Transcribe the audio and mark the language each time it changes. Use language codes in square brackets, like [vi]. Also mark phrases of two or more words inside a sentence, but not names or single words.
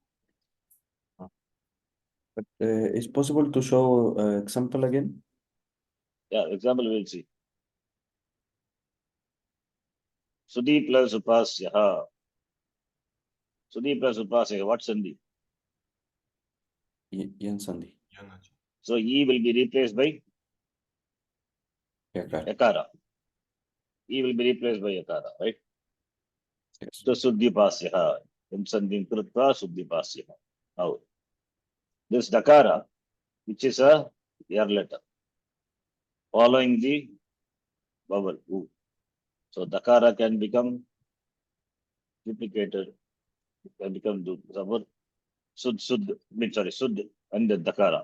[en] But is possible to show example again? Yeah, example we'll see. Sudhi plus Upasya. Sudhi plus Upasya. What Sandhi? [sa] Yan Sandhi. [en] Yanachi. So E will be replaced by Yakara. Yakara. E will be replaced by Yakara, right? Yes. So Suddhi Pasya. [sa] Sandhi Krutva Suddhi Pasya. [en] Now, this Dakara, which is a yar letter, following the vowel U. So Dakara can become duplicated, can become Sud, Sud, and the Dakara.